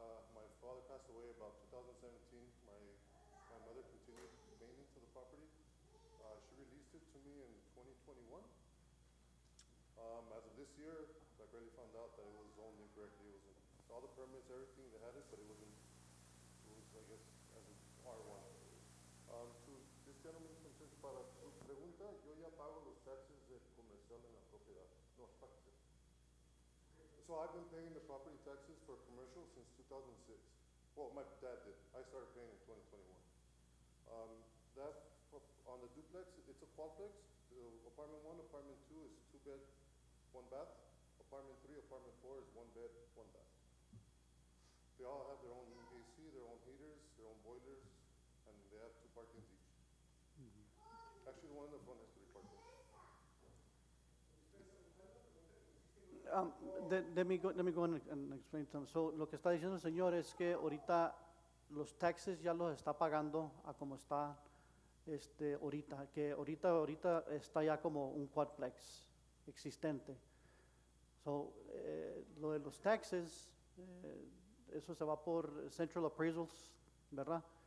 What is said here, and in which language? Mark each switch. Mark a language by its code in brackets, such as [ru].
[en] My father passed away about 2017. My mother continued maintenance of the property. She released it to me in 2021. As of this year, I barely found out that it was zoned incorrectly. It was all the permits, everything, they had it, but it was, I guess, as an R1. To this gentleman, [es] para su pregunta, yo ya pago los taxes de comercial en la propiedad. [en] No, taxes. So I've been paying the property taxes for commercial since 2006. Well, my dad did. I started paying in 2021. On the duplex, it's a quadplex. Apartment 1, apartment 2 is 2 bed, 1 bath. Apartment 3, apartment 4 is 1 bed, 1 bath. They all have their own AC, their own heaters, their own boilers, and they have 2 parkings each. Actually, the one in the front has 3 parkings. Let me go and explain something. [es] So, lo que está diciendo el señor es que ahorita los taxes ya los está pagando a como está ahorita, que ahorita está ya como un quadplex existente. So, lo de los taxes, eso se va por Central Appraisals, ¿verdad?